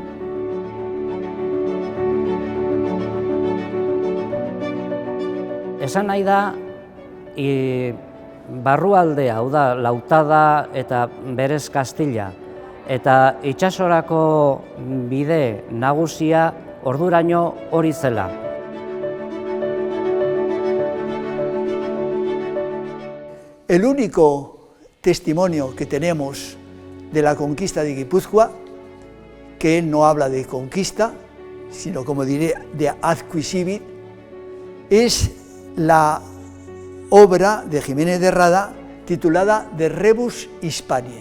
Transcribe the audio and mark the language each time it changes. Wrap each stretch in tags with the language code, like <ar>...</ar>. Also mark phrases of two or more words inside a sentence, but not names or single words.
<eu>Esan nahi da, barrualdea, hau da, lautada eta berez Kastila, eta itsasorako bide nagusia orduraino hori zela.</eu> <es>El único testimonio que tenemos de la conquista de Guipúzcoa, que él no habla de conquista, sino, como diré, de adquisivit, es la obra de Jiménez de Rada titulada De Rebus Hispaniae.</es>